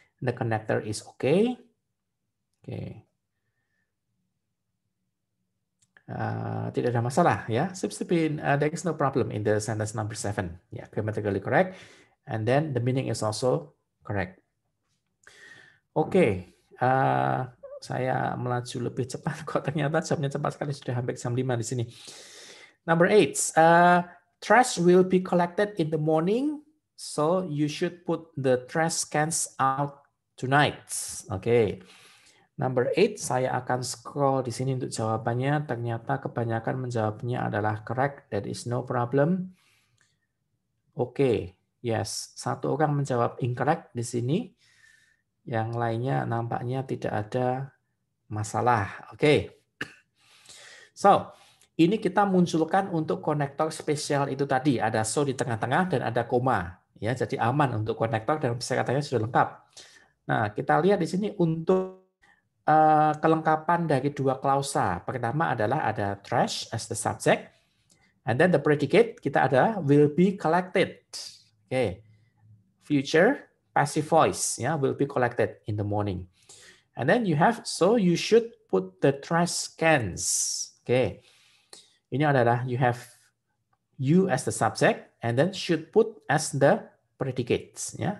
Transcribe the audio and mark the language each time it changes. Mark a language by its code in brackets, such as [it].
[en] The connector is okay. Okay. [id] Tidak ada masalah ya. [en] There is no problem in the sentence number 7. Yeah, grammatically correct. And then the meaning is also correct. [id] Oke, saya melaju lebih cepat kok ternyata jamnya cepat sekali, sudah hampir jam 5 di sini. [en] Number 8. Trash will be collected in the morning, so you should put the trash cans out tonight. Oke. [id] Number 8, saya akan scroll di sini untuk jawabannya. Ternyata kebanyakan menjawabnya adalah correct. [en] There is no problem. [id] Oke, yes. Satu orang menjawab incorrect di sini. Yang lainnya nampaknya tidak ada masalah. Oke. So, ini kita munculkan untuk konektor spesial itu tadi. Ada so di tengah-tengah dan ada koma. Ya, jadi aman untuk konektor dan persyaratannya sudah lengkap. Nah, kita lihat di sini untuk kelengkapan dari dua klausa. Pertama adalah ada [en] trash as the subject. And then the predicate [id] kita ada [en] will be collected. Okay. Future passive voice ya, will be collected in the morning. And then you have so you should put the trash cans. Okay. [id] Ini adalah [en] you have you as the subject and then should put as the predicates ya.